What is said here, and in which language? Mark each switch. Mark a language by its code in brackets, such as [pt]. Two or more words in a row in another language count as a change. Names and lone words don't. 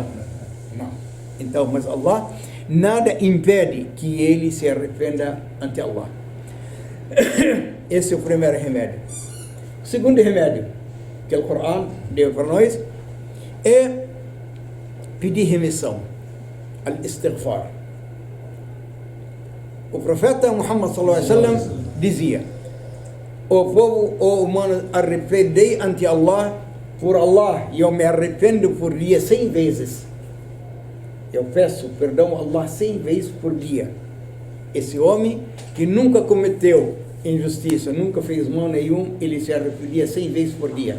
[pt] Então, mas Allah nada impede que ele se arrependa ante Allah. Esse é o primeiro remédio. O segundo remédio que o Corão deu para nós é pedir remissão, al-istighfar. O profeta Muhammad [ar] صلى الله عليه وسلم [pt] dizia, o povo, o humano, arrependei ante Allah, por Allah, e eu me arrependo por dia 100 vezes. Eu peço perdão a Allah 100 vezes por dia. Esse homem que nunca cometeu injustiça, nunca fez mal nenhum, ele se arrependia 100 vezes por dia.